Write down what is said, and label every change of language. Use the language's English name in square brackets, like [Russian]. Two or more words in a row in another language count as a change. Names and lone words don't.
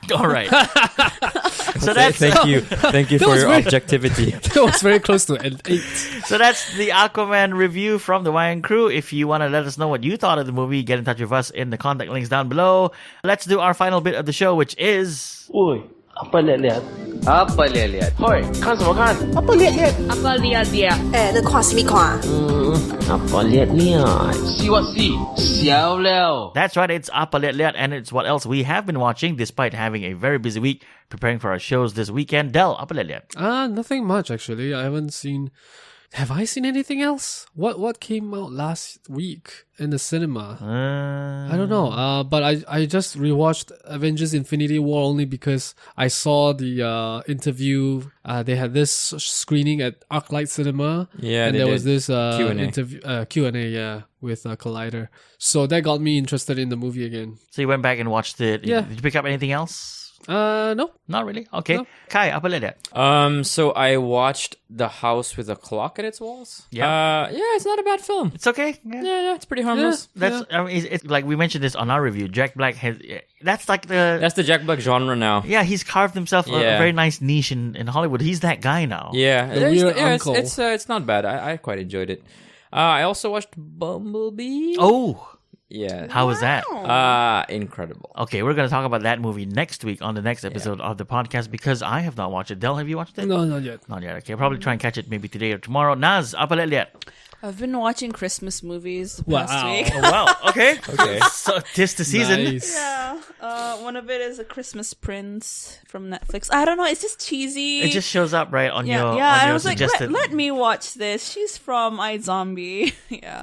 [English] All right. So that's Thank you for was your very- objectivity. That was very close to an 8. So that's the Aquaman review from the Wayang Crew. If you want to let us know what you thought of the movie, get in touch with us in the contact links down below. Let's do our final bit of the show, which is... [Malay] Oi, apa liat-liat? Apa liat-liat? [Chinese] Hoi, 看什么看？ [Malay] Apa liat liat? [Chinese] 那看什么看？ [Malay] apa liat-liat? [English] See what see? [Chinese] 笑了。 [English] That's right, it's Apa Liat Liat, and it's what else we have been watching despite having a very busy week preparing for our shows this weekend. Del, Apa Liat Liat. Nothing much actually. I haven't seen Have I seen anything else? What came out last week in the cinema? I don't know. But I just rewatched Avengers Infinity War only because I saw the interview. They had this screening at ArcLight Cinema. Yeah, and they there was did. this Q&A. Q&A, yeah, with Collider. So that got me interested in the movie again. So you went back and watched it. Yeah. Did you pick up anything else? No. Not really. Okay. No. [Malay] Kai, apa leda? [English] So I watched The House with a Clock at its walls. Yeah. Yeah, it's not a bad film. It's okay. Yeah. Yeah, it's pretty harmless. That's I mean, it's like we mentioned this on our review. Jack Black has that's like the That's the Jack Black genre now. yeah. He's carved himself a Yeah. very nice niche in Hollywood. He's that guy now. Yeah, The weird uncle. It's not bad. I quite enjoyed it. I also watched Bumblebee. Oh, Yeah. how was that? Incredible. Okay, we're gonna talk about that movie next week on the next episode of the podcast because I have not watched it. Del, have you watched it? No, not yet. Not yet. Okay, I'll probably try and catch it maybe today or tomorrow. [Malay] Naz, apa liat? [English] I've been watching Christmas movies the past Wow. week. Oh wow. Okay. Okay. So tis the season. Nice. Yeah. One of it is a Christmas Prince from Netflix. I don't know. It's just cheesy. It just shows up right on yeah, your yeah. on I your was like, suggested. let me watch this. She's from iZombie. Yeah.